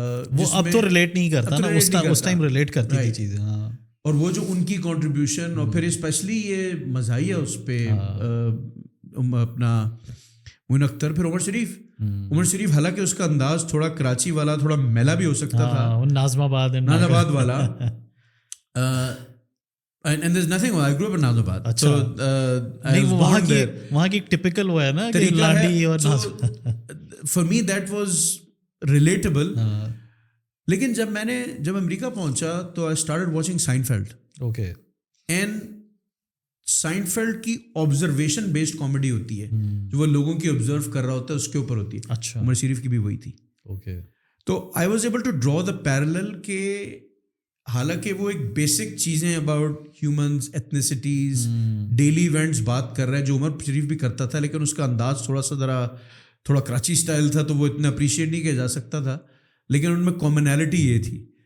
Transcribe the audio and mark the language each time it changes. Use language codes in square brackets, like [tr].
[ur] وہ اب تو ریلیٹ نہیں کرتا نا, اس ٹائم ریلیٹ کرتی تھی چیزیں. ہاں, اور وہ جو ان کی کنٹریبیوشن, اور پھر اسپیشلی یہ مزاحیہ اس پہ اپنا معین اختر, پھر عمر شریف حالانکہ اس کا انداز تھوڑا کراچی والا, تھوڑا میلا بھی ہو سکتا تھا, ناظم آباد والا. [en] And there's nothing wrong. I grew up in Nazabad. [ur] اچھا, نہیں وہ وہاں کی ٹپیکل وہ ہے نا کہ لانڈی اور [en] for me that was relatable. [ur] لیکن جب امریکہ پہنچا تو [en] I started watching Seinfeld. Okay. [ur] And Seinfeld کی [en] observation based comedy [ur] ہوتی ہے, جو وہ لوگوں کی observe کر رہا ہوتا ہے اس کے اوپر ہوتی ہے. اچھا, عمر شریف کی بھی وہی تھی. [en] Okay. [ur] تو [en] I was able to draw the parallel [ur] کہ حالانکہ وہ ایک بیسک چیزیں about humans, ethnicities, daily events بات کر رہا ہے جو عمر شریف بھی کرتا تھا, لیکن اس کا انداز تھوڑا کراچی اسٹائل تھا, تو وہ اتنا اپریشیٹ نہیں کیا جا سکتا تھا, لیکن ان میں کامنالٹی یہ تھی.